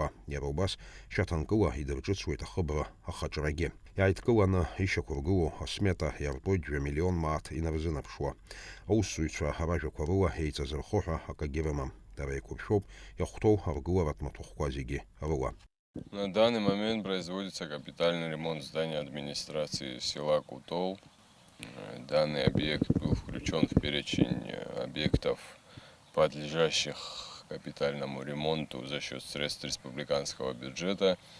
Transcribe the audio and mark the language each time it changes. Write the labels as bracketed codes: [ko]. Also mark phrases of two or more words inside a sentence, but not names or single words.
[ab] Иара убас шьаҭанкыла идырҿыцуеит ахыбра ахаҿрагьы. Иааидкыланы ишьақәыргылоу асмета иартәоит 2 миллион мааҭ инарзынаԥшуа. Аусзуҩцәа аражәақәа рыла еиҵазырхо ҳәа акагьы рымам. Дара еиқәыршәоуп иахәҭоу аргыларатә маҭәахәқәа зегьы рыла. [ru] На данный момент производится капитальный ремонт здания администрации села Кутол. Данный объект был включен в перечень объектов, подлежащих капитальному ремонту за счет средств республиканского бюджета.